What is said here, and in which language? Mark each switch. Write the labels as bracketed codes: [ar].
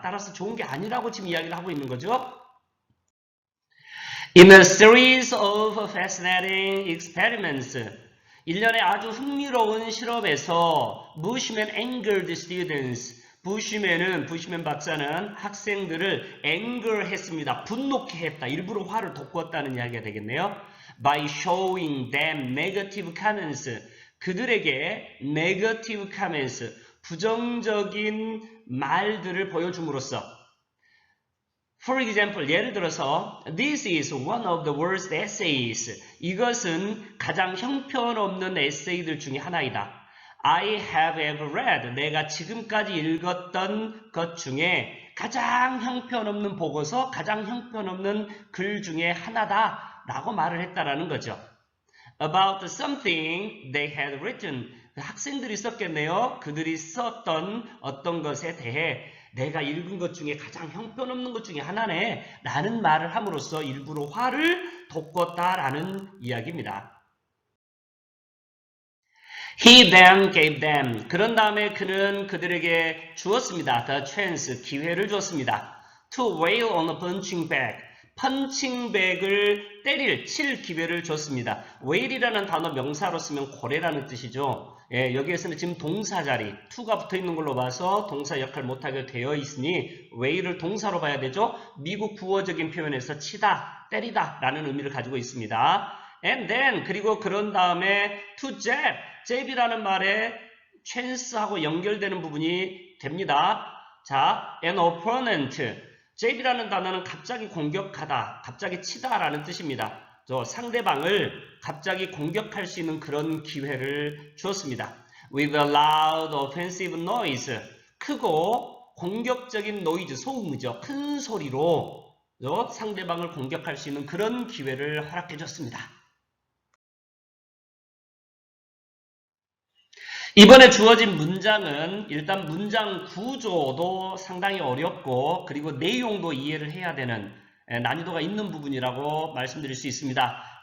[ko] 따라서 좋은 게 아니라고 지금 이야기를 하고 있는 거죠. [en] In a series of fascinating experiments, [ko] 일련의 아주 흥미로운 실험에서 [en] Bushman angered students, [ko] 부시맨 박사는 학생들을 [en] anger했습니다. [ko] 분노케 했다. 일부러 화를 돋구었다는 이야기가 되겠네요. [en] By showing them negative comments, 그들에게 negative comments, [ko] 부정적인 말들을 보여줌으로써 [en] For example, [ko] 예를 들어서 [en] This is one of the worst essays. [ko] 이것은 가장 형편없는 에세이들 중에 하나이다. [en] I have ever read. [ko] 내가 지금까지 읽었던 것 중에 가장 형편없는 보고서, 가장 형편없는 글 중에 하나다 라고 말을 했다라는 거죠. [en] About something they had written. [ko] 학생들이 썼겠네요. 그들이 썼던 어떤 것에 대해 내가 읽은 것 중에 가장 형편없는 것 중에 하나네 라는 말을 함으로써 일부러 화를 돋궜다라는 이야기입니다. [en] He then gave them. [ko] 그런 다음에 그는 그들에게 주었습니다. [en] The chance, [ko] 기회를 주었습니다. [en] To wail on a punching bag. [ko] 펀칭백을 칠 기회를 줬습니다. wail이라는 단어 명사로 쓰면 고래라는 뜻이죠. 예, 여기에서는 지금 동사 자리, to가 붙어 있는 걸로 봐서 동사 역할 못하게 되어 있으니 wail을 동사로 봐야 되죠. 미국 구어적인 표현에서 치다, 때리다 라는 의미를 가지고 있습니다. [en] And then, [ko] 그리고 그런 다음에 [en] to jab, [ko] jab이라는 말에 chance하고 연결되는 부분이 됩니다. [en] 자, an opponent. [ko] jab이라는 단어는 갑자기 공격하다, 갑자기 치다라는 뜻입니다. 상대방을 갑자기 공격할 수 있는 그런 기회를 주었습니다. [en] With a loud offensive noise. [ko] 크고 공격적인 노이즈, 소음이죠. 큰 소리로 상대방을 공격할 수 있는 그런 기회를 허락해 줬습니다. 이번에 주어진 문장은 일단 문장 구조도 상당히 어렵고 그리고 내용도 이해를 해야 되는 난이도가 있는 부분이라고 말씀드릴 수 있습니다.